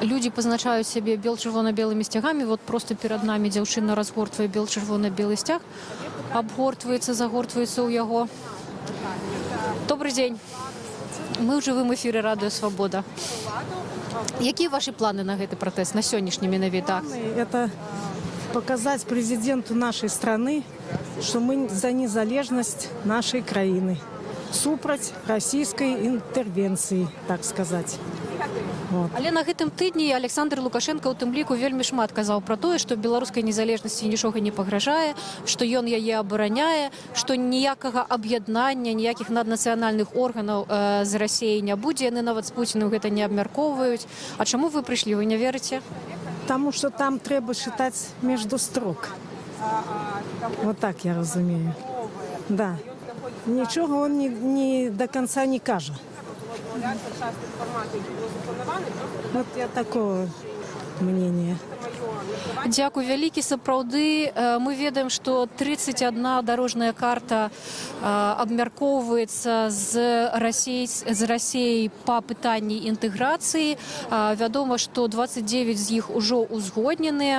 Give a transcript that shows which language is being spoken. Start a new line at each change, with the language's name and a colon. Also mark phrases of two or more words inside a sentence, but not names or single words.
Belarusian: Люди позначаюць сябе бел-чырвона-белымі сцягамі. Вот просто перад намі дзяўчына разгортвае бел-чырвона-белы сцяг, абгортваецца, загортваецца ў яго. Добрый дзень. Мы ў жывым эфіры радыё «Свабода». Якія ваши планы на гэты пратэст, на сённяшні менавіта?
Russian: Это показать президенту нашей страны, что мы за незалежность нашей краины, супраць российской интервенции, так сказать. Вот.
Belarusian: Але на гэтым тыдні Александр Лукашенко у тым ліку вельмі шмат казаў пра тое, што беларускай незалежнасці нічога не пагражае, што ён яе абараняе, што ніякага аб'яднання, ніякіх наднацыянальных органаў з Расіяй не будзе, яны нават з Пуцінам гэта не абмяркоўваюць. А чаму вы прыйшлі, вы не верыце?
Russian: Потому что там треба читать между строк. Вот так я разумею. Да. Ничего он не до конца не кажет. Вот я такого мнения.
Belarusian: Дзякуй вялікі. Сапраўды мы ведаем, што 31 дарожная карта абмяркоўваецца з Расіяй па пытанні інтэграцыі. Вядома, што 29 з іх ужо узгодненыя.